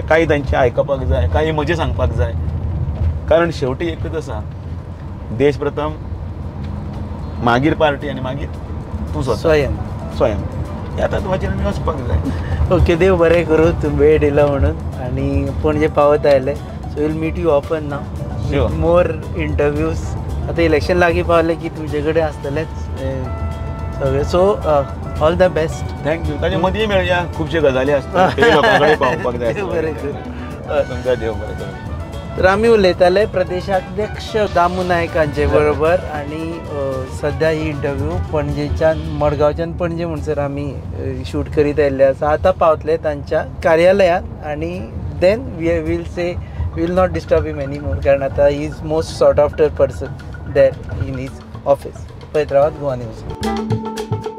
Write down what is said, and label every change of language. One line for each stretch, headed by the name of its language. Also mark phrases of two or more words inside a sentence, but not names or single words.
Konkani: काही तांचें आयकपाक जाय, काही म्हजें सांगपाक जाय. कारण शेवटी एकच आसा, देश प्रथम, मागीर पार्टी आनी मागीर तूं स्वयं. ह्या तत्वाचेर आमी वचपाक जाय. ओके, देव बरें करूं तूं वेळ दिला म्हणून. आनी पणजे पावत आयले.
English: So will meet you often now. Sure. More interviews.
Konkani: आतां इलेक्शन लागीं पावलें की तुजे कडेन आसतलेंच सगळें.
English: So all the best. थँक्यू.
Konkani: ताच्या मदीं मेळया, खुबश्यो गजाली आसता ते लोकां कडेन पावपाक जाय. देव बरें करूं. तुमकां देव बरें करूं. तर आमी उलयताले प्रदेशाध्यक्ष दामू नायक हांचे बरोबर. आनी सद्या ही इंटरव्यू पणजेच्यान मडगांवच्यान पणजे म्हणसर आमी शूट करीत आयिल्ले आसा. आतां पावतले तांच्या कार्यालयांत आनी
English: then we will say we will not disturb him any more.
Konkani: कारण आतां
English: he is most sought after person there in his office.
Konkani: पळयत रावात गोवा न्यूज.